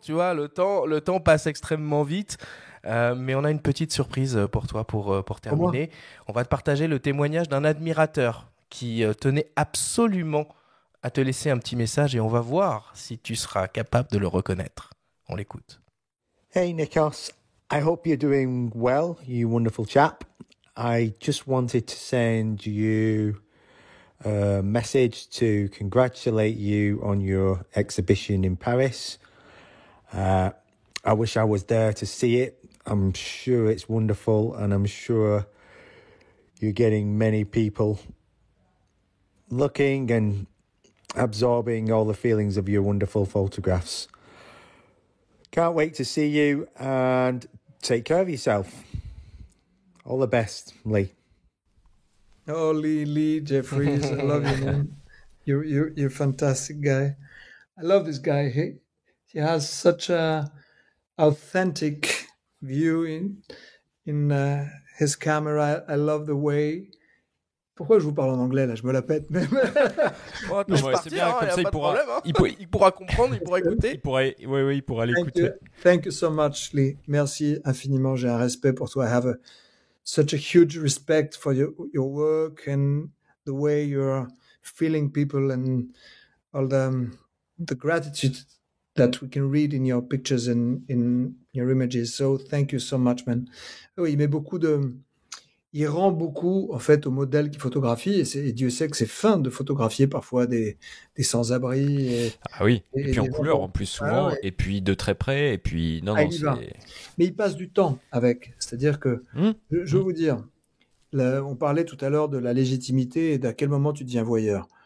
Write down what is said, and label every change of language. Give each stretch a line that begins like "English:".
French: Tu vois, le temps passe extrêmement vite. Mais on a une petite surprise pour toi pour terminer. On va te partager le témoignage d'un admirateur qui tenait absolument à te laisser un petit message et on va voir si tu seras capable de le reconnaître. On l'écoute.
English: Hey Nikos, I hope you're doing well, you wonderful chap. I just wanted to send you a message to congratulate you on your exhibition in Paris. I wish I was there to see it. I'm sure it's wonderful and I'm sure you're getting many people looking and absorbing all the feelings of your wonderful photographs. Can't wait to see you and take care of yourself. All the best, Lee. Oh, Lee Jeffries, I love you, man. You're a fantastic guy. I love this guy. He has such a authentic view in his camera. I love the way.
French: Pourquoi je vous parle en anglais là? Je me la pète. C'est bien, comme ça il pourra comprendre, il pourra écouter. Il pourra l'écouter.
English: Thank you so much, Lee.
French: Merci infiniment. J'ai un respect pour toi.
English: I have such a huge respect for your work and the way you're feeling people and all the gratitude that we can read in your pictures and in your images. So thank you so much, man.
French: Oui, il rend beaucoup en fait au modèle qu'il photographie et Dieu sait que c'est fin de photographier parfois des sans-abri. Ah oui, et puis en couleur en plus souvent, et puis de très près, et puis Mais il passe du temps avec, c'est-à-dire que je veux vous dire, on parlait tout à l'heure de la légitimité et d'à quel moment tu deviens voyeur.